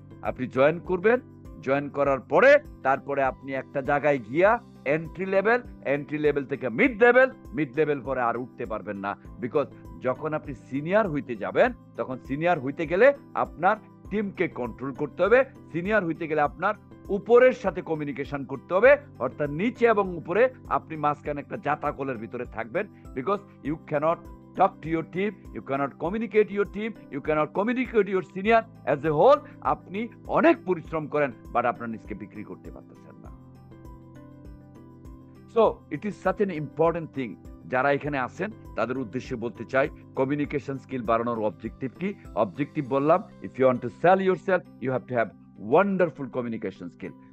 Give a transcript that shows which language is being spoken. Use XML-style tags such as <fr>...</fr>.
<bn>আপনি জয়েন করবেন, জয়েন করার পরে তারপরে আপনি একটা জায়গায় গিয়া এন্ট্রি লেভেল থেকে মিড লেভেল পরে আর উঠতে পারবেন না। বিকজ যখন আপনি সিনিয়র হইতে যাবেন, তখন সিনিয়র হইতে গেলে আপনার টিমকে কন্ট্রোল করতে হবে, সিনিয়র হইতে গেলে আপনার উপরের সাথে কমিউনিকেশন করতে হবে, অর্থাৎ নিচে এবং উপরে আপনি মাঝখানে একটা জাতাকলের ভিতরে থাকবেন।</bn> <en>Because you can't talk to your team, you cannot communicate your team, you cannot communicate your senior as a whole.</en> <bn>আপনি অনেক পরিশ্রম করেন বাট আপনার নিজকে বিক্রি করতে পারতেছেন না।</bn> <en>So it is such an important thing.</en> <bn>যারা এখানে আছেন তাদের উদ্দেশ্যে বলতে চাই, কমিউনিকেশন স্কিল বাড়ানোর অবজেক্টিভ কি? অবজেক্টিভ বললাম,</bn> <en>If you want to sell yourself, you have to have wonderful communication skill.</en>